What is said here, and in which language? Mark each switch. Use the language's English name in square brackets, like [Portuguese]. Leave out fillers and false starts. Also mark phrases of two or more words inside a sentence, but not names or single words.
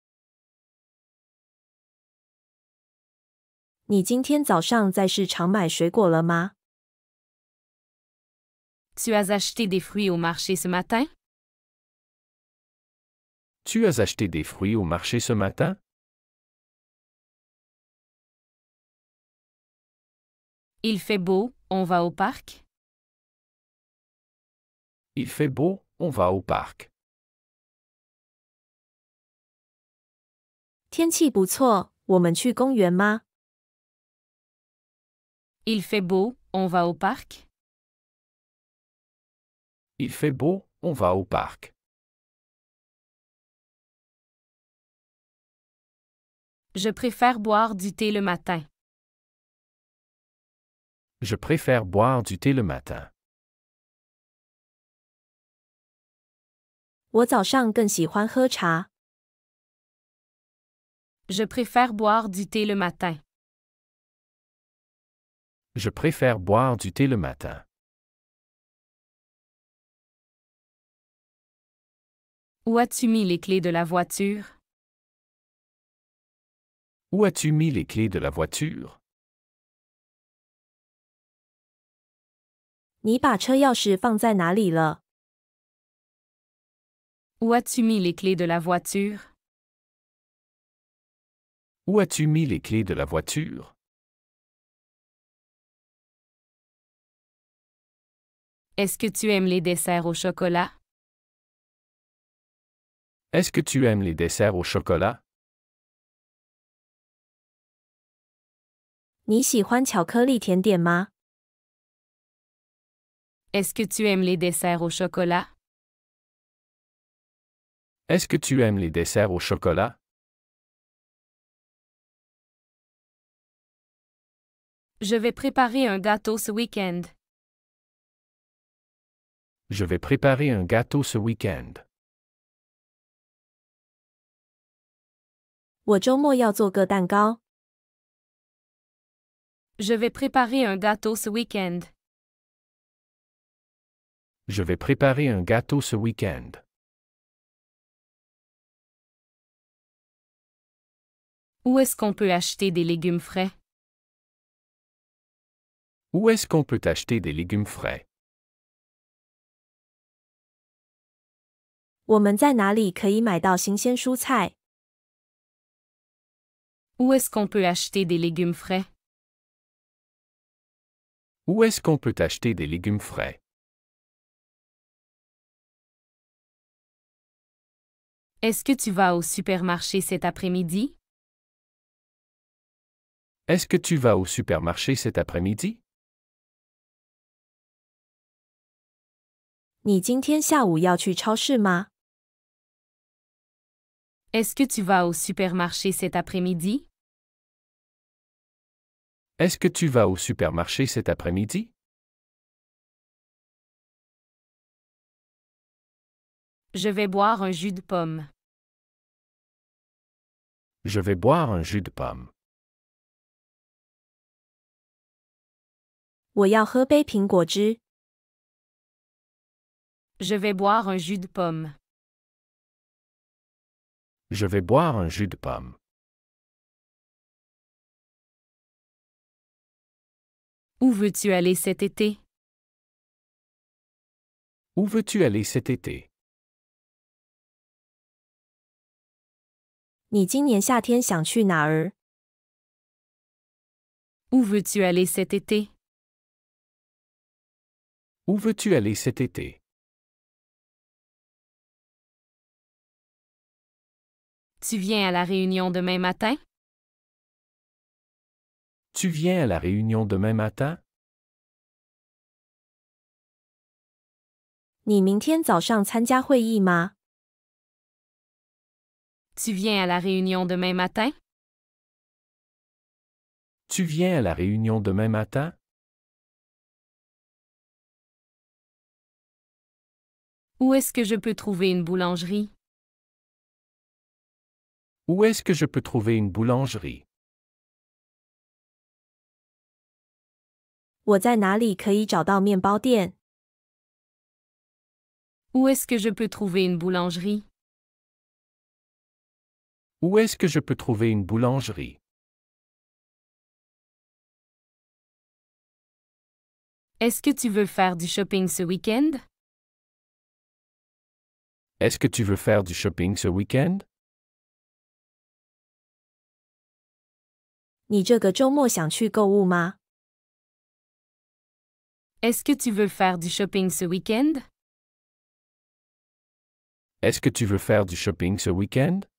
[Chinese] 你今天早上在市场买水果了吗？ [French] Tu as acheté des fruits au marché ce matin? Tu as acheté des fruits au marché ce matin? Il fait beau, on va au parc? Il fait beau, on va au parc. [Chinese] 天气不错，我们去公园吗？ [French] Il fait beau, on va au parc? Il fait beau, on va au parc. Je préfère boire du thé le matin. Je préfère boire du thé le matin. [Chinese] 我早上更喜欢喝茶。 [French] Je préfère boire du thé le matin. Je préfère boire du thé le matin. Où as-tu mis les clés de la voiture? Où as-tu mis les clés de la voiture? [Chinese] 你把车钥匙放在哪里了？ [French] Où as-tu mis les clés de la voiture? Où as-tu mis les clés de la voiture? Est-ce que tu aimes les desserts au chocolat? Est-ce que tu aimes les desserts au chocolat? [Chinese] 你喜欢巧克力甜点吗？ [French] Est-ce que tu aimes les desserts au chocolat? Est-ce que tu aimes les desserts au chocolat? Je vais préparer un gâteau ce week-end. Je vais préparer un gâteau ce week-end. [Chinese] 我周末要做个蛋糕。 [French] Je vais préparer un gâteau ce week-end. Je vais préparer un gâteau ce week-end. Où est-ce qu'on peut acheter des légumes frais? Où est-ce qu'on peut acheter des légumes frais? [Chinese] 我们在哪里可以买到新鲜蔬菜？ [French] Où est-ce qu'on peut acheter des légumes frais? Où est-ce qu'on peut acheter des légumes frais? Est-ce que tu vas au supermarché cet après-midi? Est-ce que tu vas au supermarché cet après-midi? [Chinese] 你今天下午要去超市吗？ [French] Est-ce que tu vas au supermarché cet après-midi? Est-ce que tu vas au supermarché cet après-midi? Je vais boire un jus de pomme. Je vais boire un jus de pomme. [Chinese] 我要喝杯苹果汁。 [French] Je vais boire un jus de pomme. Je vais boire un jus de pomme. Où veux-tu aller cet été? Où veux-tu aller cet été? [Chinese] 你今年夏天想去哪儿？ [French] Où veux-tu aller cet été? Où veux-tu aller cet été? Tu viens à la réunion demain matin? Tu viens à la réunion demain matin? [Chinese] 你明天早上参加会议吗？ [French] Tu viens à la réunion demain matin? Tu viens à la réunion demain matin? Où est-ce que je peux trouver une boulangerie? Où est-ce que je peux trouver une boulangerie? [Chinese] 我在哪里可以找到面包店？ [French] Où est-ce que je peux trouver une boulangerie? Où est-ce que je peux trouver une boulangerie? Est-ce que tu veux faire du shopping ce week-end? Est-ce que tu veux faire du shopping ce week-end? [Chinese] 你这个周末想去购物吗？ [French] Est-ce que tu veux faire du shopping ce week-end? Est-ce que tu veux faire du shopping ce week-end?